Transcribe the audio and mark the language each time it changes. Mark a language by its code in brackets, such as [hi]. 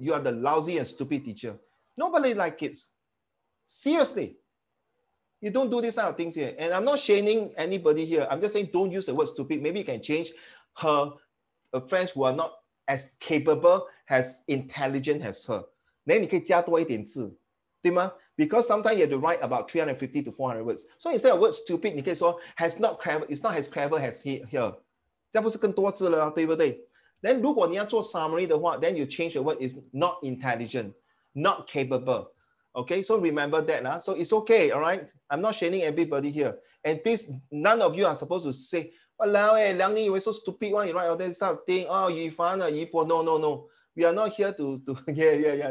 [en] You are the lousy and stupid teacher. Nobody likes kids. Seriously. You don't do this kind of things here. And I'm not shaming anybody here. I'm just saying don't use the word stupid. Maybe you can change her friends who are not as capable, as intelligent as her. [zh] Then 你可以加多一点字，对吗？ [en] Because sometimes you have to write about 350 to 400 words. So instead of word stupid, [zh] 你可以说 [en] has not clever, it's not as clever as here. [zh] 这样不是更多字了，对不对？ [en] Then [zh] 如果你要做 [en] summary 的话 then you change the word is not intelligent, not capable. Okay, so remember that. So it's okay, all right? I'm not shaming everybody here. And please, none of you are supposed to say, "Walao, Liang Ning, you were so stupid one, you write all this stuff thing. Oh, you fan, you po." No. We are not here to yeah.